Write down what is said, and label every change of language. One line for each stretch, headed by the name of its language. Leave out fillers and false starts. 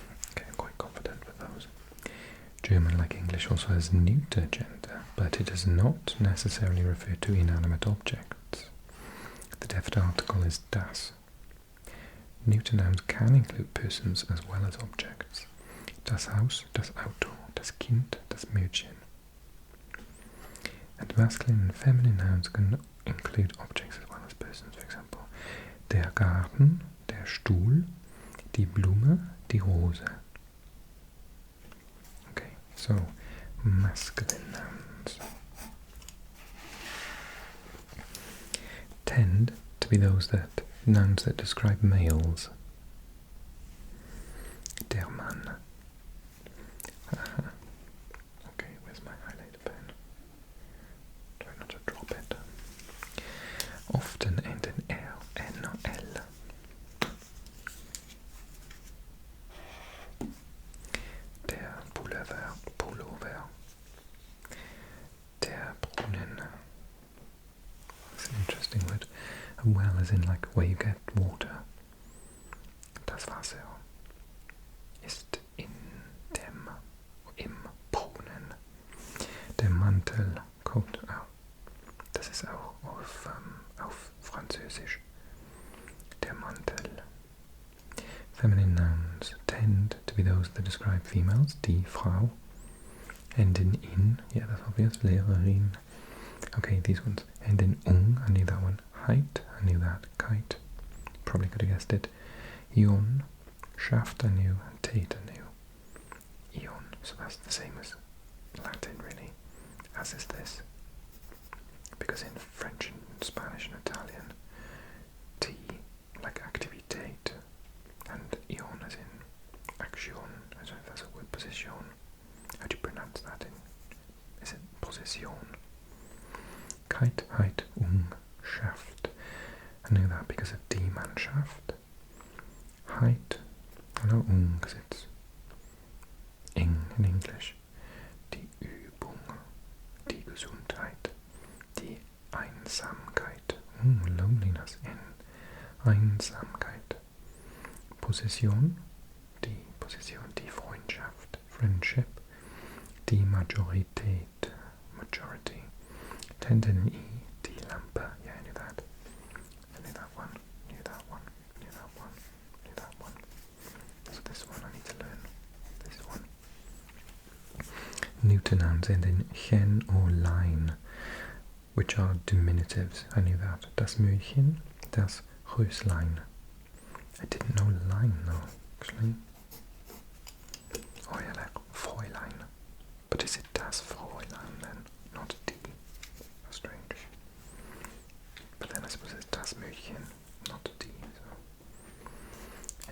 English: Okay, I'm quite confident with those. German, like English, also has neuter gender, but it does not necessarily refer to inanimate objects. The definite article is das. Neuter nouns can include persons as well as objects.
German: Das Haus, das Auto, das Kind, das Mädchen.
English: And masculine and feminine nouns can include objects as well as persons. For example,
German: der Garten, der Stuhl, die Blume, die Rose.
English: Okay, so masculine nouns tend to be nouns that describe males.
German: Der Mann.
English: Okay, where's my highlighter pen? Try not to drop it. Often end in L, N or L.
German: Der Pullover. Der Brunnen.
English: That's an interesting word. A well as in like where you get water.
German: Das Wasser ist in dem, im Brunnen. Der Mantel kommt auch. Das ist auch auf Französisch. Der Mantel.
English: Feminine nouns tend to be those that describe females.
German: Die Frau. Enden in.
English: Yeah, that's obvious. Lehrerin. Okay, these ones. Enden I knew that one. Height. I knew that. Kite. Probably could have guessed it. Ion. Shaft I knew. And Tate I knew. Ion. So that's the same as Latin really. As is this. Because in French and Spanish and Italian, T, like activitate, and ion as in action, I don't know if that's a word, position. How do you pronounce that is it position? Kite, height, Shaft. I know that because of
German: die Mannschaft.
English: Height, I know because it's in English.
German: Die Übung, die Gesundheit. Die Einsamkeit.
English: Loneliness in
German: Einsamkeit. Position. Die Position. Die Freundschaft.
English: Friendship.
German: Die Majorität.
English: Majority. Tenden I. Die Lampe. Yeah, I knew that. I knew that one. Knew that one. Knew that one. Knew that one. So this one I need to learn. This one. Neuter nouns end in chen or line, which are diminutives. I knew that.
German: Das Mädchen, das Röslein.
English: I didn't know line though, actually. Oh yeah, like Fräulein. But is it
German: das Fräulein
English: then? Not die. That's strange. But then I suppose it's das Mädchen, not die. So.